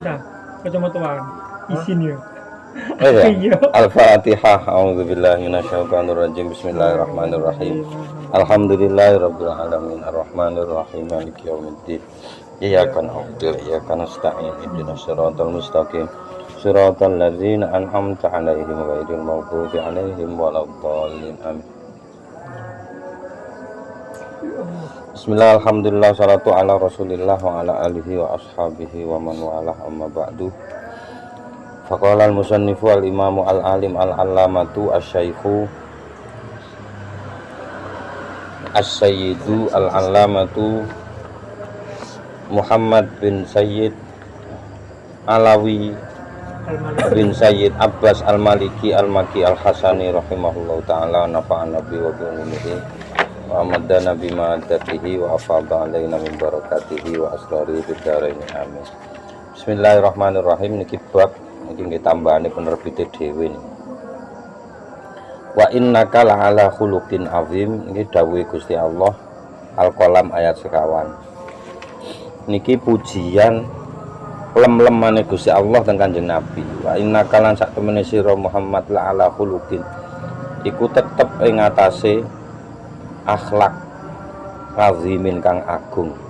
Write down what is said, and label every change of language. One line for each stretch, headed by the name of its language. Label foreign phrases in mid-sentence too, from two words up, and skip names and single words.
Indonesian: Nah, kacamataan isinya. Oh ya. Al-Fatihah.
Arabic: أعوذ بالله من الشيطان الرجيم. بسم الله الرحمن الرحيم. الحمد لله رب العالمين الرحمن الرحيم مالك يوم الدين. إياك نعبد وإياك نستعين. اهدنا الصراط المستقيم. صراط الذين أنعمت عليهم غير المغضوب عليهم ولا الضالين. آمين. بسم الله، الحمد لله، الصلاة على رسول الله وعلى آله وأصحابه ومن والاه، أما بعد. فقال المصنف الإمام العالم العلامة الشيخ السيد العلامة محمد بن سيد علوي بن سيد عباس المالكي المكي الحسني رحمه الله تعالى، نفعنا به وبعلمه وأمدنا بما داته وأفاض علينا من بركاته وأسراره بالدارين، آمين.
Javanese: Bismillahirrahmanirrahim. Niki bab niki nggih tambahane penerbite dhewe niki.
Arabic: وإنك لعلى خلق عظيم,
Javanese: niki dawuhe Gusti Allah, Al-Qalam ayat sekawan. Niki pujian lem-lemane Gusti Allah teng Kanjeng Nabi.
Arabic: وإنك
Javanese: lan sak temene sira Muhammad
Arabic: لعلى خلق,
Javanese: iku tetep ing atase akhlak azimin kang agung.